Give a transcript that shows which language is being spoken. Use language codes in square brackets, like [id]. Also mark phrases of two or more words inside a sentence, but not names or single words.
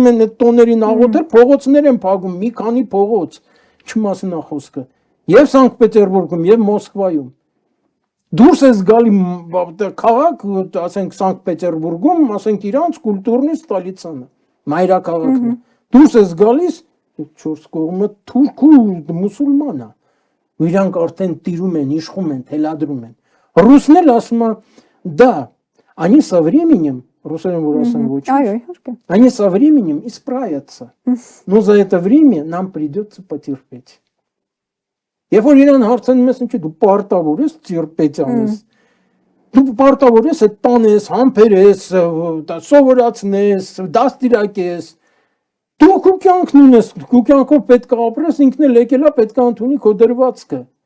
[hy] են այդ տոներին աղոթել, փողոցներ են փակում, մի քանի փողոց, չմասն է խոսքը։ Եվ Սանկտ Պետերբուրգում, եւ Մոսկվայում։ Դուրս է գալի քաղաք, ասենք Սանկտ Պետերբուրգում, ասենք իրանց [ru] культурной столицей, [hy] մայրաքաղաքն է։ Դուրս է գալիս 4 կողմը թուրք ու մուսուլման է։ Իրանք արդեն տիրում են, իշխում են, թելադրում են։ Ռուսն էլ ասում է, [ru] да, они со временем, [hy] ռուսերեն որ ասեն ոչ։ Այո, իհարկե։ [ru] Они со временем исправятся. Но за это время нам придется потерпеть. [hy] Երբ որ իրան հարցնում ես, ինչի դու պարտավոր ես ծիրպետ անես։ Դու պարտավոր ես այդ տանես, համբերես, սովորացնես, դաստիարակես։ Դու քո կյանքն ունես, քո կյանքով պետք է ապրես, ինքն էլ եկել է պետք է ընդունի քո դրվածքը։